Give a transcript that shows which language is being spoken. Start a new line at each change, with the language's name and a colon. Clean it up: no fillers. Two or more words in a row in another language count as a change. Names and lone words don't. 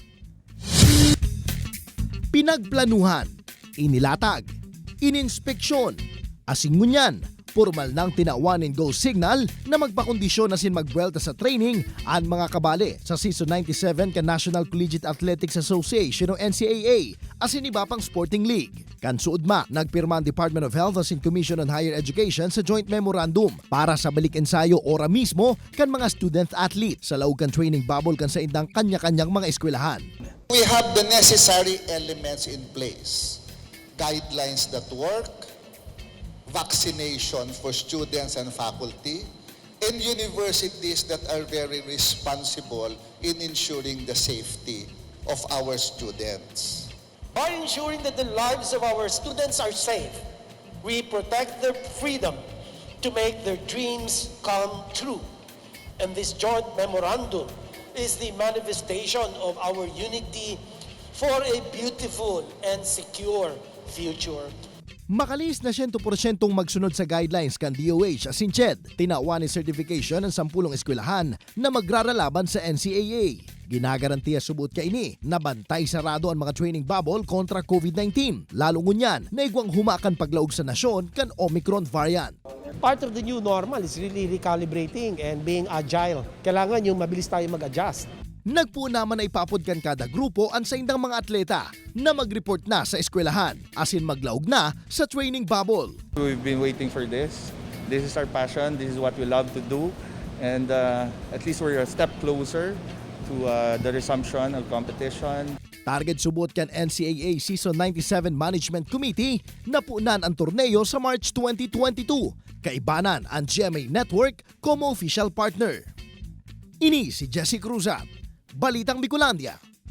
Bikol: Pinagplanuhan, inilatag, ininspeksyon, asin ngunyan, formal nang tinawanin
English: go signal
Bikol: na magpakondisyon na sin magbuelta sa training ang mga kabali sa Season 97 ka National Collegiate Athletics Association o NCAA asin iba pang sporting league. Kansuod ma, nagpirma ang Department of Health asin Commission on Higher Education sa
English: joint memorandum
Bikol: para sa balik ensayo ora mismo kan mga
English: student athlete
Bikol: sa laugan
English: training bubble
Bikol: kan sa indang kanya-kanyang mga eskwelahan.
English: We have the necessary elements in place. Guidelines that work, vaccination for students and faculty, and universities that are very responsible in ensuring the safety of our students. By ensuring that the lives of our students are safe, we protect their freedom to make their dreams come true. And this joint memorandum is the manifestation of our unity for a beautiful and secure future.
Bikol: Makalis na 100% magsunod sa guidelines kan DOH asin CHED, tinawa ni certification ng 10 eskwelahan na magraralaban sa NCAA. Ginagarantiya subot ka ini na bantay sarado ang mga
English: training bubble
Bikol: kontra COVID-19. Lalo ngunyan, naigwang humakan paglaog sa nasyon kan Omicron variant.
English: Part of the new normal is really recalibrating and being agile.
Filipino: Kailangan yung mabilis tayo mag-adjust.
Bikol: Nagpo naman na ipapod kan kada grupo ang sa indang mga atleta na mag-report na sa eskwelahan asin maglaog na sa
English: training bubble. We've been waiting for this. This is our passion. This is what we love to do. And at least we're a step closer to the resumption of competition.
Bikol: Target subot kan NCAA Season 97 Management Committee na punan ang torneo sa March 2022. Kaibanan ang GMA Network como
English: official partner.
Bikol: Ini si Jesse Cruzat, Balitang Bicolandia.